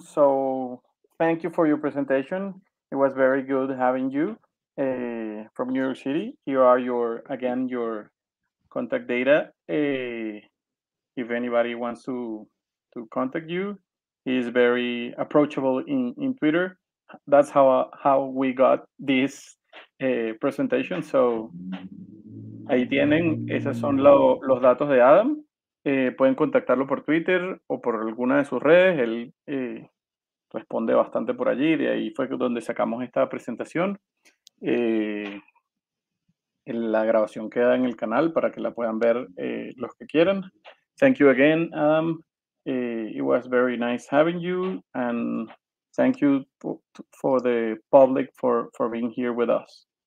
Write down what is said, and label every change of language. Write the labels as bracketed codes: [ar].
[en] So thank you for your presentation. It was very good having you from New York City. Here are your contact data. If anybody wants to contact you, he's very approachable in Twitter. That's how we got this presentation. [es] So ahí tienen, esos son los datos de Adam. Pueden contactarlo por Twitter o por alguna de sus redes. Él responde bastante por allí. De ahí fue donde sacamos esta presentación. La grabación queda en el canal para que la puedan ver los que quieran. [en] Thank you again, Adam. It was very nice having you, and thank you for the public for being here with us.